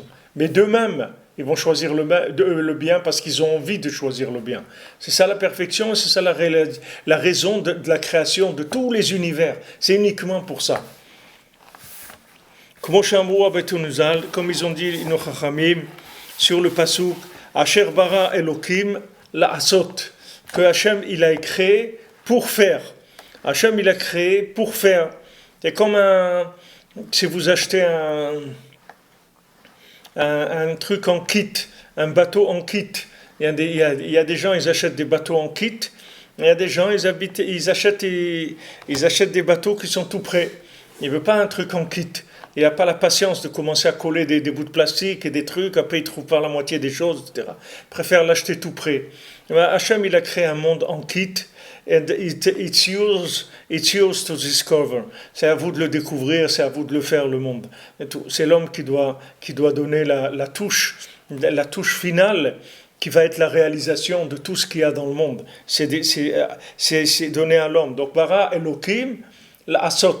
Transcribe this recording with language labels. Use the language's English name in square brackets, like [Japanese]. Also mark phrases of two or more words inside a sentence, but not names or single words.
[French] Mais d'eux-mêmes, ils vont choisir le bien parce qu'ils ont envie de choisir le bien. C'est ça la perfection et c'est ça la raison de la création de tous les univers. C'est uniquement pour ça. Comme ils ont dit nos chachamim sur le pasuk, [Hebrew] אשר ברא אלוקים לעשות, [French] que Hachem il a créé pour faire. Hachem, il a créé pour faire. C'est comme si vous achetez un truc en kit, un bateau en kit. Il y a des gens, ils achètent des bateaux en kit. Il y a des gens, ils achètent des bateaux qui sont tout prêts. Il ne veut pas un truc en kit. Il n'a pas la patience de commencer à coller des bouts de plastique et des trucs. Après, il ne trouve pas la moitié des choses, etc. Il préfère l'acheter tout prêt. Hachem, il a créé un monde en kit. [English] And it's yours to discover. [French] C'est à vous de le découvrir, c'est à vous de le faire, le monde. C'est l'homme qui doit donner la touche finale qui va être la réalisation de tout ce qu'il y a dans le monde. C'est donné à l'homme. [Hebrew] Donc, ברא אלוקים לעשות.